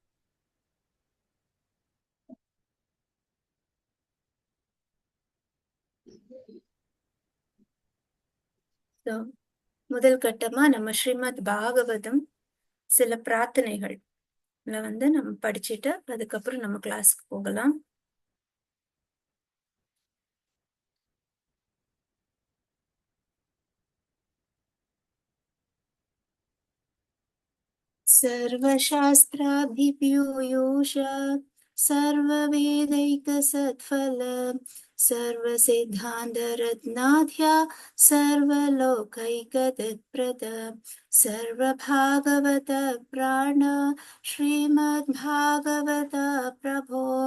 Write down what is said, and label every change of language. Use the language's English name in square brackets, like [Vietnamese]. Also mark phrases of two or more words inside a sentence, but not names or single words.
[Tamil] ஸோ முதல் கட்டமா நம்ம ஸ்ரீமத் பாகவதம் சில பிரார்த்தனைகள் வந்து நம்ம படிச்சுட்டு அதுக்கப்புறம் நம்ம கிளாஸ்க்கு போகலாம். [Sanskrit] सर्वशास्त्राभिपूयूष सर्ववेदैकसत्फल सर्वसिद्धान्तरत्नाध्या सर्वलोकैकतत्प्रद सर्वभागवत प्राण श्रीमद्भागवत प्रभो